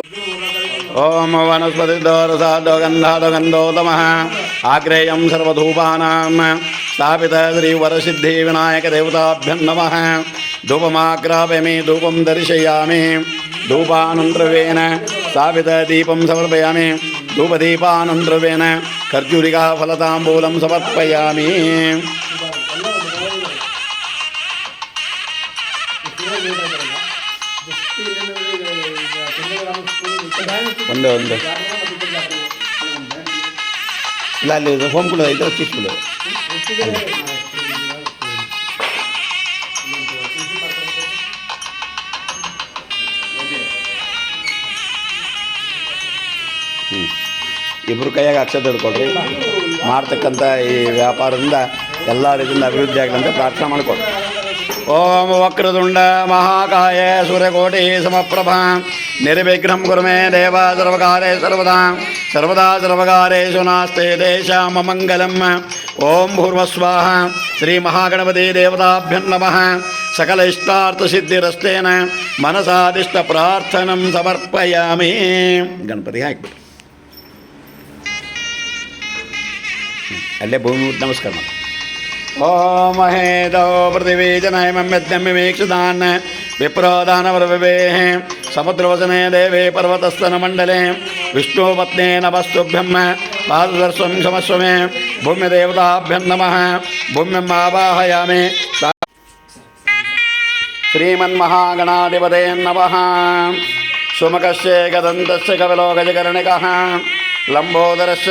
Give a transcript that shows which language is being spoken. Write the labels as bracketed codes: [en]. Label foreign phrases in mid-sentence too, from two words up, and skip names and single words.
[sa] ओम वनस्पतिदोरसादोगन्धादोगन्धोतमः आग्रेयं सर्वधूपानां स्थापित श्रीवरसिद्धिविनायकदेवताभ्यं नमः। धूपमाग्रापयामि धूपं दर्शयामि। धूपानन्तरवेन स्थापितदीपं समर्पयामि। धूपदीपानन्तरवेन खर्जूरिकाफलताम्बूलं समर्पयामि। [kn] ಒಂದು ಇಲ್ಲ ಅಲ್ಲಿ ಹೋಮ್ ಕೂಡ ಐತೆ ಚಿಕ್ಕದು ಇಬ್ಬರು ಕೈಯಾಗ ಅಕ್ಷತೆ ಹಿಡ್ಕೊಳ್ರಿ. ಮಾಡ್ತಕ್ಕಂಥ ಈ ವ್ಯಾಪಾರದಿಂದ ಎಲ್ಲ ರೀತಿಯಿಂದ ಅಭಿವೃದ್ಧಿ ಆಗಲಿ ಪ್ರಾರ್ಥನೆ ಮಾಡಿಕೊಡ್ರಿ. [sa] ओम वक्रतुंड महाकाय सूर्यकोटि समप्रभा निर्विघ्नं कुरु मे देव सर्वकारे सर्वदा सर्वदा सर्वकारेषु नास्ते तेषां मङ्गलम्। ओम भूर्भुवस्वाहा श्री महागणपति देवताभ्यं नमः। सकल इष्टार्थसिद्धिरस्तेन मनसादिष्ट प्रार्थनं समर्पयामि. गणपति हाकि [kn] ಅಲ್ಲೇ ಭೂಮಿ ನಮಸ್ಕಾರ ಮಾಡಿ [sa] ओम महेदो पृथिवी जनयमं यज्ञमिवीक्षितान् विप्रो दानवरविवेः समुद्रवसने देवे पर्वतस्तनमण्डले विष्णुपत्ने नमस्तुभ्यं पाददर्शं क्षमस्व मे भूम्यदेवताभ्यं नमः भूम्यम् आवाहयामि श्रीमन्महागणाधिपते नमः सुमुखस्य गदन्तस्य कपिलो गजकर्णिकः लम्बोदरस्य